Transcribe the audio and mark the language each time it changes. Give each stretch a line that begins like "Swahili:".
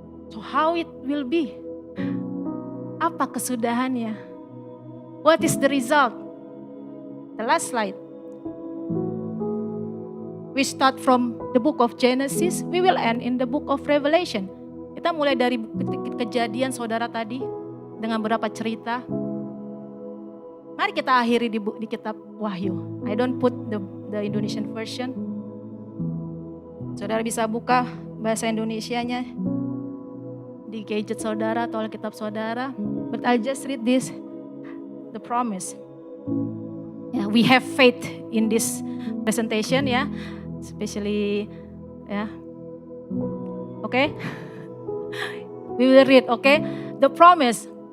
English: So how it will be?
Indonesian: Apa kesudahannya?
English: What is the result? The last slide. We start from the book of Genesis, we will end in the book of Revelation.
Indonesian: Kita mulai dari kejadian saudara tadi dengan beberapa cerita. Mari kita akhiri di kitab Wahyu.
English: I don't put the Indonesian version.
Indonesian: Saudara bisa buka bahasa Indonesianya di gadget saudara atau Alkitab saudara.
English: But I'll just read this, the promise. Yeah, we have faith in this presentation, ya, especially, ya, okay. We will read, okay? The promise.